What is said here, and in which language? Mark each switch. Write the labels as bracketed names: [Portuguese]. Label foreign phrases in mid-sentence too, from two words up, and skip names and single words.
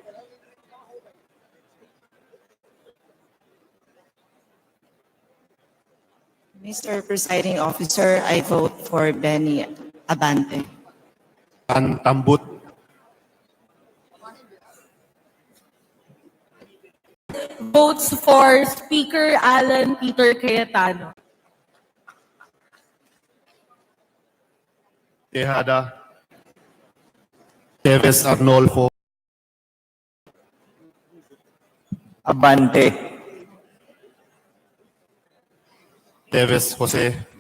[English] Mr. Presiding Officer, I vote for Benny Abante. Tan Tambut, Votes for Speaker Alan Peter Cayetano. Tejada, Teves Arnolfo, Abante. Teves Jose,